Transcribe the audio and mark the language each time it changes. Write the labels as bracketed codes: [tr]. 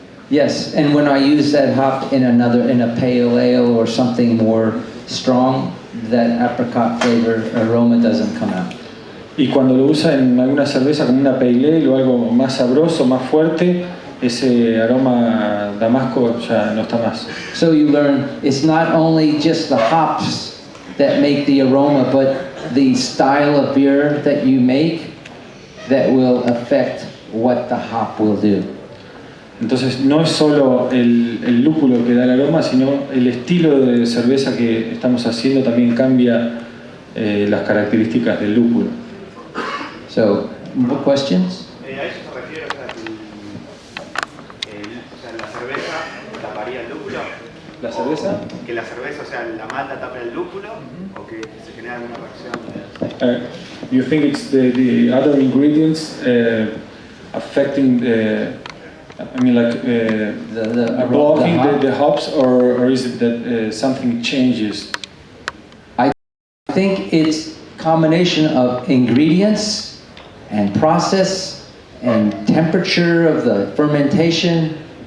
[en] Yes, and when I use that hop in a pale ale or something more strong, that apricot flavor aroma doesn't come out. [es] Y cuando lo usa en alguna cerveza como una pale ale o algo más sabroso, más fuerte, ese aroma damasco ya no está más. [en] So you learn it's not only just the hops that make the aroma, but the style of beer that you make that will affect what the hop will do. [es] Entonces no es solo el lúpulo que da el aroma, sino el estilo de cerveza que estamos haciendo también cambia las características del lúpulo. [en] So, more questions? [es] A eso se refiere, o sea, la cerveza taparía el lúpulo. ¿La cerveza? Que la cerveza, o sea, la malta tapa el lúpulo, o que se genera alguna reacción. [en] You think it's the other ingredients affecting blocking the hops, or is it that something changes? I think it's combination of ingredients and process and temperature of the fermentation.